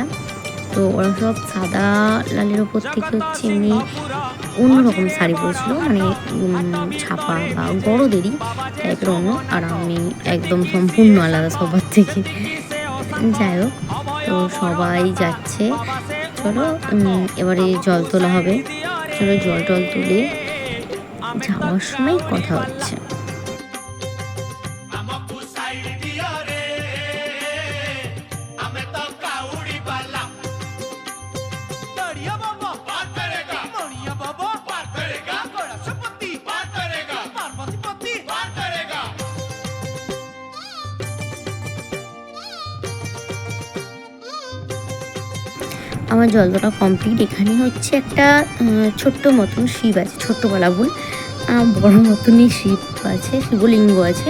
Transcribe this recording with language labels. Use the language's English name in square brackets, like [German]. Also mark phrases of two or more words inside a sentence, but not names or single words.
[Bangla] তো ওরা সব সাদা লালের ওপর থেকে হচ্ছে এমনি অন্যরকম শাড়ি পরেছিল, মানে ছাপা বা বড়দেরই টাইপের অন্য, আর আমি একদম সম্পূর্ণ আলাদা সবার থেকে। যাই হোক, তো সবাই যাচ্ছে, চলো এবারে জল তোলা হবে, চলো জল তুলে যাওয়ার সময় কথা হচ্ছে। [Odia] ଆମକୁ ସାଇଡ ଦିଅ ରେ ଆମେ ତ କାଉଡି ବାଲା ଦଡ଼ିଆ ବାବା [Hindi] पार करेगा [Odia] ମଣିଆ ବାବା [Hindi] पार करेगा [Odia] ଗଣେଶପତି [Hindi] पार करेगा [Odia] ପାର୍ବତୀ ପତି [Hindi] पार करेगा [Bangla] আমার জল তোলা কমপ্লিট। এখানে হচ্ছে একটা ছোট্ট মতন শিব আছে, ছোট্ট বলা ভুল, বড় মতনই শিব আছে, শিবলিঙ্গ আছে।